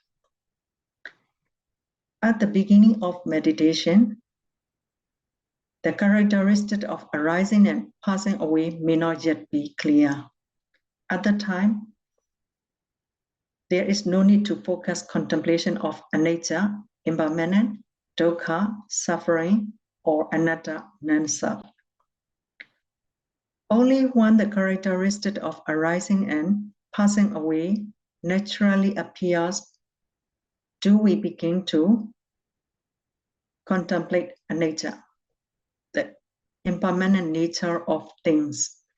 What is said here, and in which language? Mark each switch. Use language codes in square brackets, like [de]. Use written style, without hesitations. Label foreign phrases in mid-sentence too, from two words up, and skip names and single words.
[en] At the beginning of meditation, the characteristic of arising and passing away may not yet be clear. At the time, there is no need to focus contemplation of anicca, impermanent, dukkha, suffering, or anatta, non-self. Only when the characteristic of arising and passing away naturally appears do we begin to contemplate anicca, the impermanent nature of things.